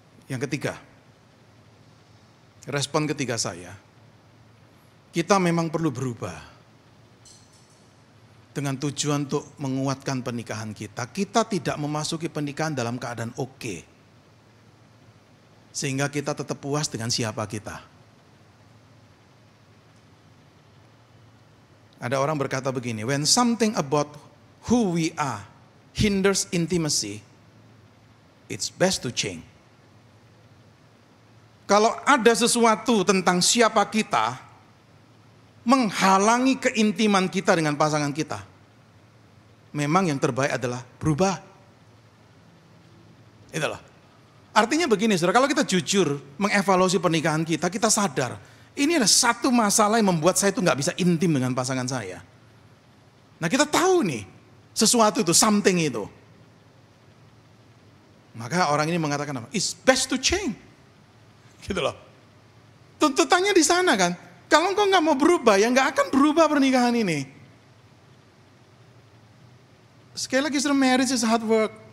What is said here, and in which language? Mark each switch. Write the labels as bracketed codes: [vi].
[id] Yang ketiga, respon ketiga saya, kita memang perlu berubah. Dengan tujuan untuk menguatkan pernikahan kita. Kita tidak memasuki pernikahan dalam keadaan oke. Sehingga kita tetap puas dengan siapa kita. Ada orang berkata begini, [en] when something about who we are hinders intimacy, it's best to change. [id] Kalau ada sesuatu tentang siapa kita, menghalangi keintiman kita dengan pasangan kita, memang yang terbaik adalah berubah. Itulah. Artinya begini, saudara, kalau kita jujur mengevaluasi pernikahan kita, kita sadar, ini adalah satu masalah yang membuat saya itu nggak bisa intim dengan pasangan saya. Nah kita tahu nih, sesuatu itu, something itu. Maka orang ini mengatakan apa? [en] It's best to change. [id] Gitu loh. Tuntutannya di sana kan. Kalau engkau nggak mau berubah, ya nggak akan berubah pernikahan ini. Sekali lagi, [en] marriage is hard work.